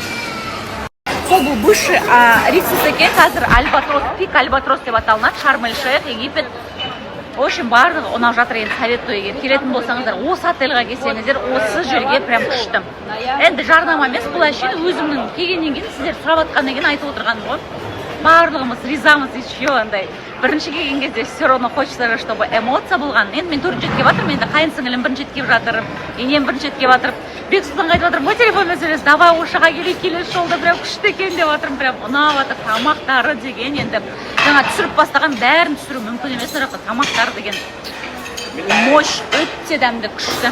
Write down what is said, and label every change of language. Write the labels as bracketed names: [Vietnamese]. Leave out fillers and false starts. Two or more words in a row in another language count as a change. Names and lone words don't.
[Kazakh] Сол бұл бывший Риццес екен, қазір Альбатрос, пик Альбатрос деп аталынады, Шарм-эль-Шейх, Египет. [Russian] В общем, [Kazakh] барлығы ұнап жатыр, енді советую, егер келетін болсаңыздар, осы отельға келсеңіздер, осы жерге прям күшті. Енді жарнама емес, бұл әшейін өзімнің келгеннен кейін сіздер сұрап жатқаннан кейін айтып отырғаным ғой. Барлығымыз ризамыз еще андай. Бірінші келген кезде [Russian] все равно хочется, чтобы эмоция болған. [Kazakh] Енді мен төртінші рет келіп жатырмын, енді қайын сіңілім бірінші рет келіп жатыр, енем бірінші рет келіп жатыр. Бексұлтан айтып жатыр, мой телефонмен сөйлес, давай Ошаға келейік, келесі жолда прям күшті екен деп жатырмын, прям ұнап жатыр, тамақтары деген енді жаңа түсіріп бастаған, бәрін түсіру мүмкін емес, тамақтары деген мощь, өте дәмді, күшті.